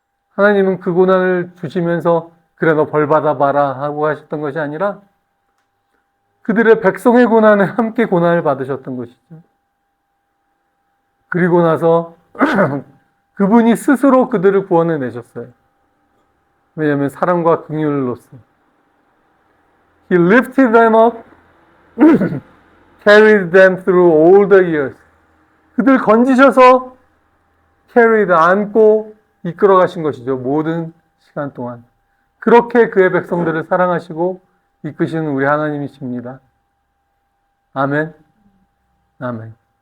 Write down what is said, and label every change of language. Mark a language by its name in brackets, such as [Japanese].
[Korean] 하나님은 그 고난을 주시면서 그래 너 벌 받아봐라 하고 하셨던 것이 아니라 그들의 백성의 고난에 함께 고난을 받으셨던 것이죠. 그리고 나서 그분이 스스로 그들을 구원해 내셨어요. 왜냐하면 사랑과 긍휼로서 [English] He lifted them up, carried them through all the years. [Korean] 그들 건지셔서 carried, 안고 이끌어 가신 것이죠. 모든 시간 동안. 그렇게 그의 백성들을 사랑하시고 이끄시는 우리 하나님이십니다. 아멘. 아멘.